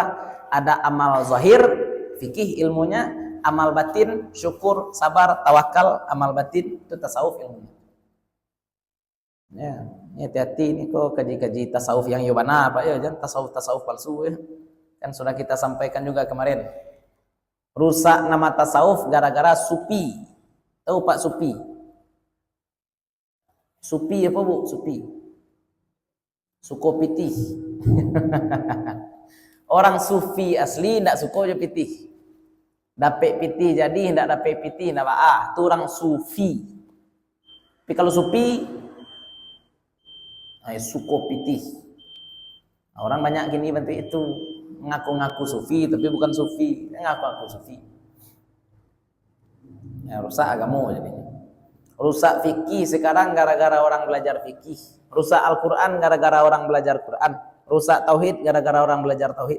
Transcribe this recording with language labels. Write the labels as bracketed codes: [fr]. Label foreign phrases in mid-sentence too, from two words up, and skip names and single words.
[id] Ada amal zahir, fikih ilmunya, amal batin, syukur, sabar, tawakal, amal batin itu tasawuf ilmunya. Ya, ini hati-hati ini kok kaji-kaji tasawuf yang yobana Pak ya, jangan tasawuf palsu ya. Kan sudah kita sampaikan juga kemarin. Rusak nama tasawuf gara-gara supi. Tahu Pak supi? Supi apa Bu? Supi. [min] Suko pitih. Orang sufi asli ndak suko je pitih. Dapet pitih jadi ndak dapet pitih ndak itu orang sufi. [id] Tapi kalau supi [min] suko pitih. [id] Orang banyak gini bentuk itu ngaku-ngaku sufi tapi bukan sufi, ngaku-ngaku sufi. Ya, rusak agama jadi. Rusak fikih sekarang gara-gara orang belajar fikih. Rusak Al-Qur'an gara-gara orang belajar Qur'an. Rusak tauhid gara-gara orang belajar tauhid.